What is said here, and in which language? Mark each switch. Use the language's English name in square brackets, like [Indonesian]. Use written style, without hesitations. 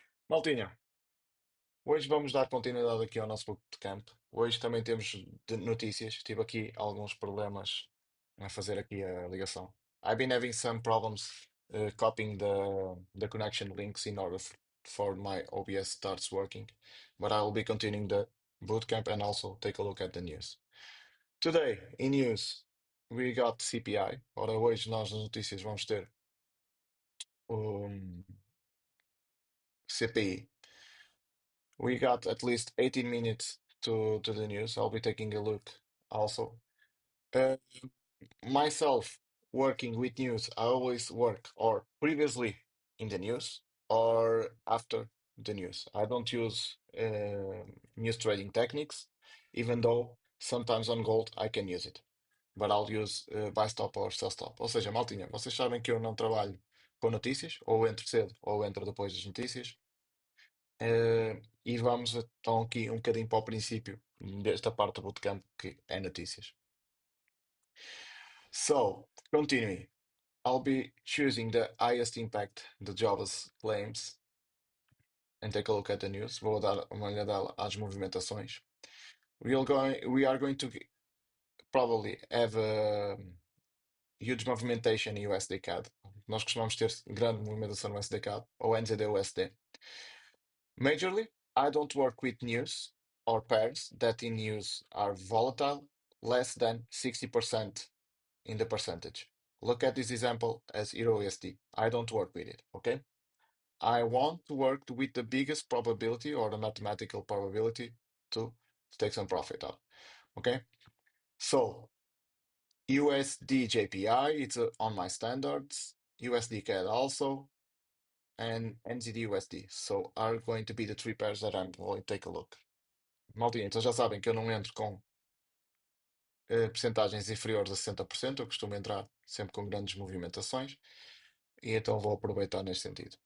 [Portuguese] Maltinha, hoje vamos dar continuidade aqui ao nosso bootcamp. Hoje também temos notícias. Tive aqui alguns problemas a fazer aqui a ligação. [English] I've been having some problems copying the connection links in order for my OBS starts working, but I will be continuing the bootcamp and also take a look at the news. Today, in news, we got CPI. [Portuguese] Ora, hoje nós nas notícias vamos ter o CPI. [English] We got at least 18 minutes to the news. I'll be taking a look also. Uh, Myself working with news, I always work or previously in the news or after the news. I don't use news trading techniques, even though sometimes on gold I can use it. But I'll use buy stop or sell stop. [Portuguese] Ou seja, maltinha, vocês sabem que eu não trabalho com notícias, ou entro cedo ou entro depois das notícias. E vamos então aqui um bocadinho para o princípio desta parte do bootcamp que é notícias. [English] So, continuing. I'll be choosing the highest impact the Java's claims and take a look at the news. [Portuguese] Vou dar uma olhada às movimentações. [English] We are going to probably have a huge movimentation in USD CAD. [Portuguese] Nós costumamos ter grande movimentação no USD CAD ou NZD USD. [English] Majorly, I don't work with news or pairs that in news are volatile, less than 60% in the percentage. Look at this example as Euro USD. I don't work with it, okay? I want to work with the biggest probability or the mathematical probability to take some profit out. Okay. So USD JPI, it's on my standards. USD CAD also, and NZD USD. So are going to be the three pairs that I'm going to take a look. [Portuguese] Maltinha, então já sabem que eu não entro com percentagens inferiores a 60%. Eu costumo entrar sempre com grandes movimentações. E então vou aproveitar neste sentido.